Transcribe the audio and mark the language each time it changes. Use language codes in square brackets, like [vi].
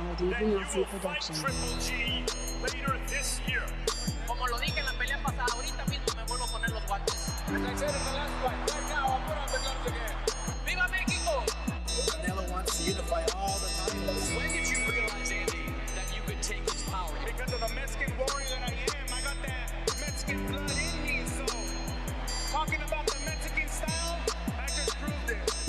[en] That means that you will fight Triple G later this year. [es] Como lo dije en la pelea pasada, ahorita mismo me vuelvo a poner los guantes. [en] As I said in the last fight, right now I'll put on the gloves again. [es] ¡Viva México! [en] Canelo wants you to fight all the time. When did you realize, Andy, that you could take this power? Because of the Mexican warrior that I am, I got that Mexican blood in me. So, talking about the Mexican style, I just proved it.